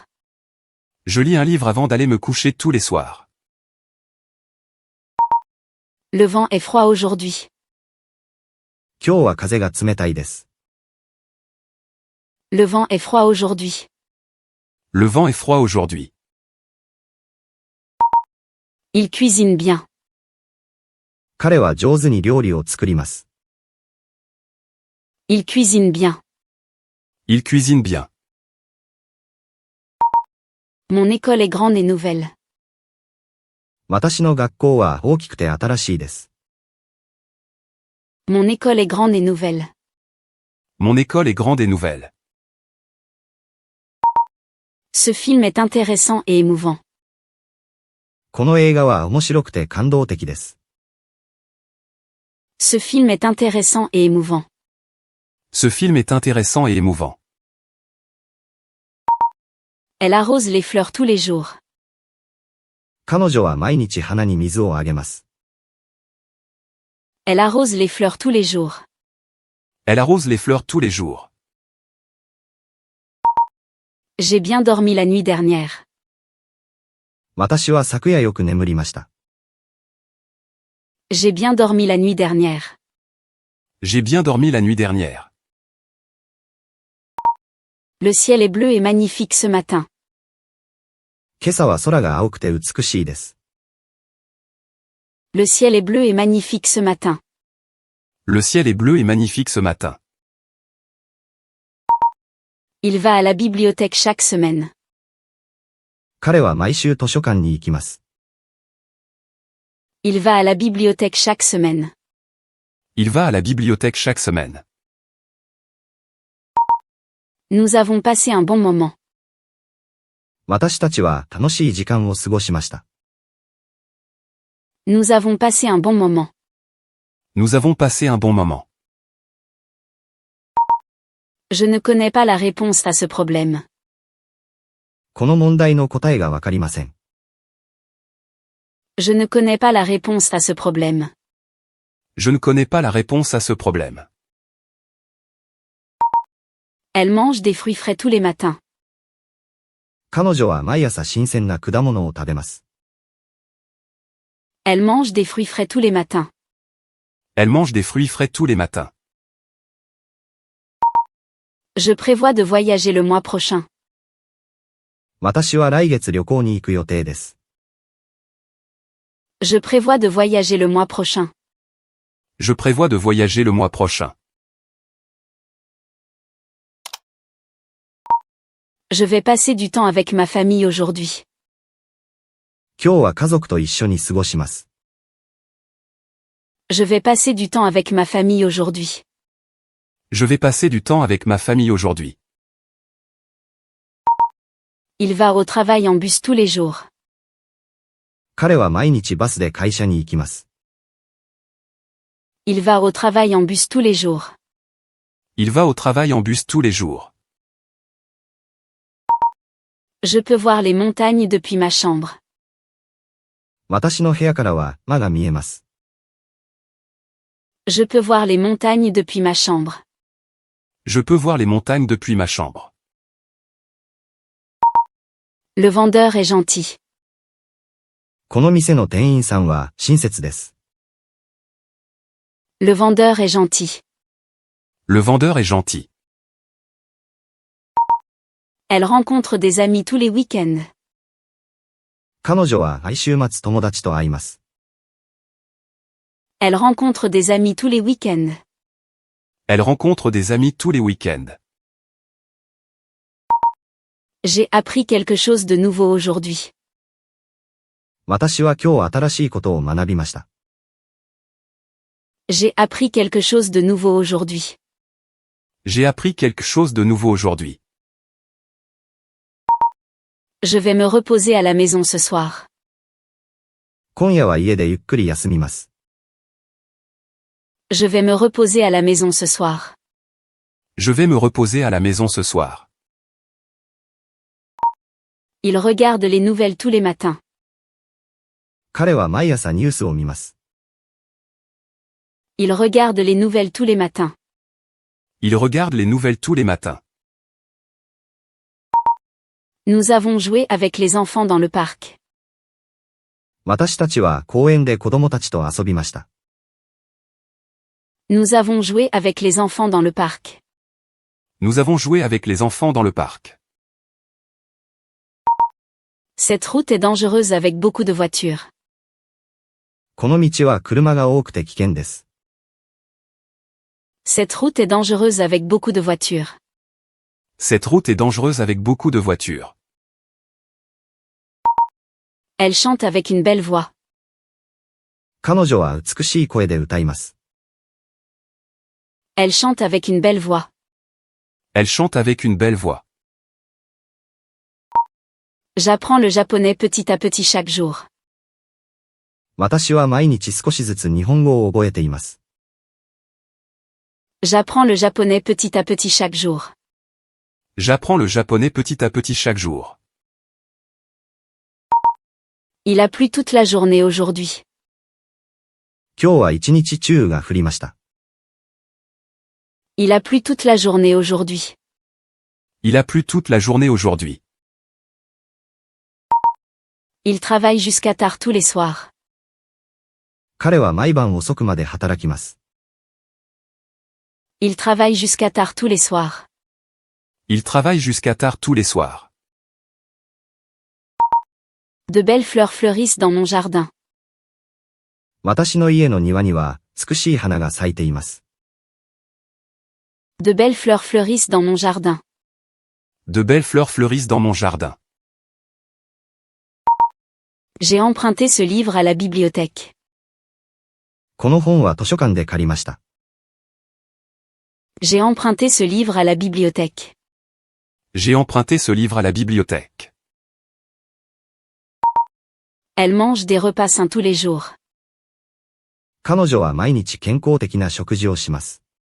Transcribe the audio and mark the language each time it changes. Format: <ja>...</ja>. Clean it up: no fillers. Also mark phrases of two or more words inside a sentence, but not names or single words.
<fr>Je lis un livre avant d'aller me coucher tous les soirs. Le vent est froid aujourd'hui.</fr> <ja>今日は風が冷たいです。</ja> <fr>Le vent est froid aujourd'hui. Le vent est froid aujourd'hui. Il cuisine bien.</fr> <ja>彼は上手に料理を作ります。</ja> <fr>Il cuisine bien. Il cuisine bien. Mon école est grande et nouvelle.</fr> <ja>私の学校は大きくて新しいです。</ja> <fr>Mon école est grande et nouvelle. Mon école est grande et nouvelle. Ce film est intéressant et émouvant.</fr> <ja>この映画は面白くて感動的です。</ja> <fr>Ce film est intéressant et émouvant. Ce film est intéressant et émouvant. Elle arrose les fleurs tous les jours.</fr> <ja>彼女は毎日花に水をあげます。</ja> <fr>Elle arrose les fleurs tous les jours. Elle arrose les fleurs tous les jours. J'ai bien dormi la nuit dernière.</fr> <ja>私は昨夜よく眠りました。</ja> <fr>J'ai bien dormi la nuit dernière. J'ai bien dormi la nuit dernière. Le ciel est bleu et magnifique ce matin.</fr> <ja>今朝は空が青くて美しいです。</ja> <fr>Le ciel est bleu et magnifique ce matin. Le ciel est bleu et magnifique ce matin. Il va à la bibliothèque chaque semaine.</fr> <ja>彼は毎週図書館に行きます。</ja> <fr>Il va à la bibliothèque chaque semaine. Il va à la bibliothèque chaque semaine. Nous avons passé un bon moment.</fr> <ja>私たちは楽しい時間を過ごしました。</ja> <fr>Nous avons passé un bon moment. Nous avons passé un bon moment. Je ne connais pas la réponse à ce problème.</fr> <ja>この問題の答えがわかりません。</ja> <fr>Je ne connais pas la réponse à ce problème. Je ne connais pas la réponse à ce problème. Elle mange des fruits frais tous les matins.</fr> <ja>彼女は毎朝新鮮な果物を食べます。</ja> <fr>Elle mange des fruits frais tous les matins. Elle mange des fruits frais tous les matins. Je prévois de voyager le mois prochain.</fr> <ja>私は来月旅行に行く予定です。</ja> <fr>Je prévois de voyager le mois prochain. Je prévois de voyager le mois prochain. Je vais passer du temps avec ma famille aujourd'hui.</fr> <ja>今日は家族と一緒に過ごします。</ja> <fr>Je vais passer du temps avec ma famille aujourd'hui. Je vais passer du temps avec ma famille aujourd'hui. Il va au travail en bus tous les jours.</fr> <ja>彼は毎日バスで会社に行きます。</ja> <fr>Il va au travail en bus tous les jours. Il va au travail en bus tous les jours. Je peux voir les montagnes depuis ma chambre.</fr> <ja>私の部屋からは山が見えます。</ja> <fr>Je peux voir les montagnes depuis ma chambre. Je peux voir les montagnes depuis ma chambre. Le vendeur est gentil.</fr> <ja>この店の店員さんは親切です。</ja> <fr>Le vendeur est gentil. Le vendeur est gentil. Elle rencontre des amis tous les week-ends.</fr> <ja>彼女は毎週末友達と会います。</ja> <fr>Elle rencontre des amis tous les week-ends. Elle rencontre des amis tous les week-ends. J'ai appris quelque chose de nouveau aujourd'hui.</fr> <ja>私は今日新しいことを学びました。</ja> <fr>J'ai appris quelque chose de nouveau aujourd'hui. J'ai appris quelque chose de nouveau aujourd'hui. Je vais me reposer à la maison ce soir.</fr> <ja>今夜は家でゆっくり休みます。</ja> <fr>Je vais me reposer à la maison ce soir. Je vais me reposer à la maison ce soir. Il regarde les nouvelles tous les matins.</fr> <ja>彼は毎朝ニュースを見ます。</ja> <fr>Il regarde les nouvelles tous les matins. Il regarde les nouvelles tous les matins. Nous avons joué avec les enfants dans le parc.</fr> <ja>私たちは公園で子供たちと遊びました。</ja> <fr>Nous avons joué avec les enfants dans le parc. Nous avons joué avec les enfants dans le parc. Cette route est dangereuse avec beaucoup de voitures.</fr> <ja>この道は車が多くて危険です。</ja> <fr>Cette route est dangereuse avec beaucoup de voitures. Cette route est dangereuse avec beaucoup de voitures. Elle chante avec une belle voix.</fr> <ja>彼女は美しい声で歌います。</ja> <fr>Elle chante avec une belle voix. Elle chante avec une belle voix. J'apprends le japonais petit à petit chaque jour.</fr> <ja>私は毎日少しずつ日本語を覚えています。</ja> <fr>J'apprends le japonais petit à petit chaque jour. J'apprends le japonais petit à petit chaque jour. Il a plu toute la journée aujourd'hui.</fr> <ja>今日は一日中雨が降りました。</ja> <fr>Il a plu toute la journée aujourd'hui. Il a plu toute la journée aujourd'hui. Il travaille jusqu'à tard tous les soirs.</fr> <ja>彼は毎晩遅くまで働きます。</ja> <fr>Il travaille jusqu'à tard tous les soirs. Il travaille jusqu'à tard tous les soirs. De belles fleurs fleurissent dans mon jardin.</fr> <ja>私の家の庭には美しい花が咲いています。</ja> <fr>De belles fleurs fleurissent dans mon jardin. De belles fleurs fleurissent dans mon jardin. J'ai emprunté ce livre à la bibliothèque.</fr> <ja>この本は図書館で借りました。</ja> <fr>J'ai emprunté ce livre à la bibliothèque. J'ai emprunté ce livre à la bibliothèque. Elle mange des repas sains tous les jours.</fr> <ja>彼女は毎日健康的な食事をします。</ja>